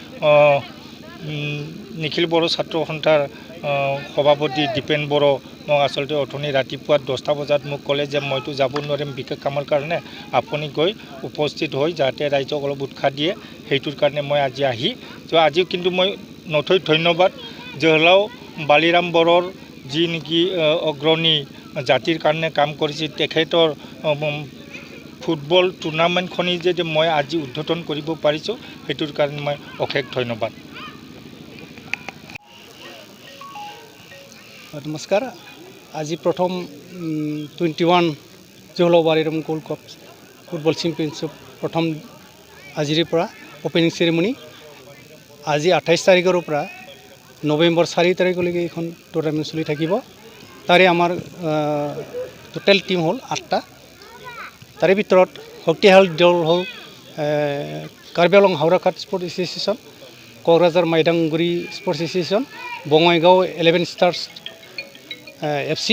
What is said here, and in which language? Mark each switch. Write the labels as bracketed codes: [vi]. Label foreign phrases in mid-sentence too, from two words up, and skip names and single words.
[as] নিখিল বড়ো ছাত্ৰ সন্থাৰ সভাপতি দীপেন বড়ো মোক আচলতে অথনি ৰাতিপুৱা 10টা বজাত মোক ক'লে যে মইতো যাব নোৱাৰিম বিশেষ কামৰ কাৰণে, আপুনি গৈ উপস্থিত হৈ যাতে ৰাইজক অলপ উৎসাহ দিয়ে, সেইটোৰ কাৰণে মই আজি আজিও কিন্তু মই নথৈ ধন্যবাদ जोहोलाव बालिराम बर'ৰ যি নেকি অগ্ৰণী জাতিৰ কাৰণে কাম কৰিছিল, তেখেতৰ ফুটবল টুৰ্ণামেণ্টখনি যদি মই আজি উদ্বোধন কৰিব পাৰিছোঁ, সেইটোৰ কাৰণে মই অশেষ ধন্যবাদ। নমস্কাৰ। আজি প্ৰথম 21 जोहोलाव बालिराम गोल्ड काप फुटबल चेम्पियनशिप प्रथम আজিৰে পৰা [en] opening ceremony [as] আজি 28 তাৰিখৰ পৰা নৱেম্বৰ 4 তাৰিখলৈকে এইখন টুৰ্ণামেণ্ট চলি থাকিব। তাৰে আমাৰ টোটেল টিম হ'ল 8টা। তাৰে ভিতৰত শক্তিশালী দল হ'ল কাৰ্বি আংলং হাওৰাঘাট স্পৰ্টছ এছ'চিয়েশ্যন, কোকৰাঝাৰ মাইদাংগুৰি স্পৰ্টছ এছ'চিয়েশ্যন, বঙাইগাঁও 11 ষ্টাৰ্ছ এফচি।